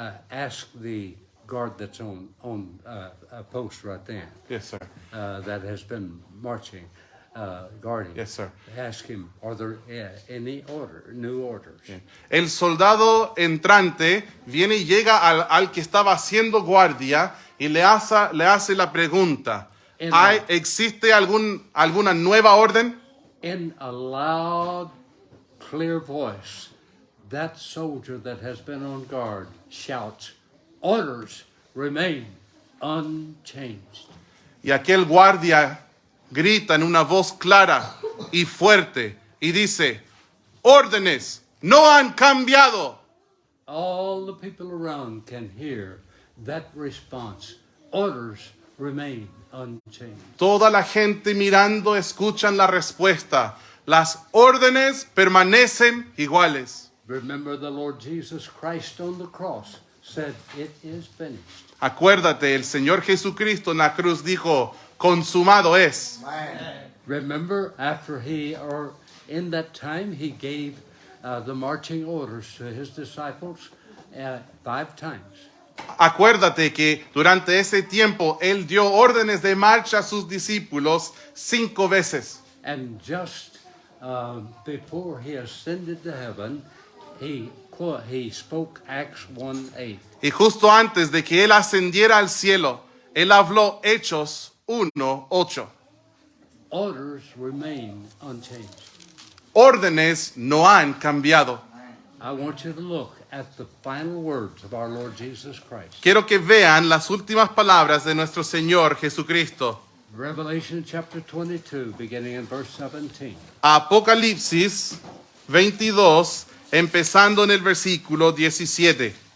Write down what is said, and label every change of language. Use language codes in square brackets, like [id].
[en] Ask the guard that's on a post right there Yes, sir. that has been marching, guarding. Yes, sir. Ask him, are there any new orders? [es] El soldado entrante viene y llega al que estaba haciendo guardia y le hace la pregunta, [en] in, [es] ¿Existe alguna nueva orden? [en] in a loud, clear voice, that soldier that has been on guard shouts, orders remain unchanged. [es] Y aquel guardia grita en una voz clara y fuerte y dice, órdenes no han cambiado. [en] All the people around can hear that response. Orders remain unchanged. [es] Toda la gente mirando escuchan la respuesta. Las órdenes permanecen iguales. [en] Remember, the Lord Jesus Christ on the cross said, "It is finished." [es] Acuérdate, el Señor Jesucristo en la cruz dijo, consumado es. [en] Remember, after in that time, he gave the marching orders to his disciples 5 times. [es] Acuérdate que durante ese tiempo Él dio órdenes de marcha a sus discípulos 5 veces. [en] And just before he ascended to heaven, he spoke Acts 1:8. [es] Y justo antes de que Él ascendiera al cielo, Él habló Hechos 1:8. [en] Orders remain unchanged. [es] Órdenes no han cambiado. [en] I want you to look at the final words of our Lord Jesus Christ. [es] Quiero que vean las últimas palabras de nuestro Señor Jesucristo. [en] Revelation chapter 22, beginning in verse 17. [es] Apocalipsis 22, empezando en el versículo 17.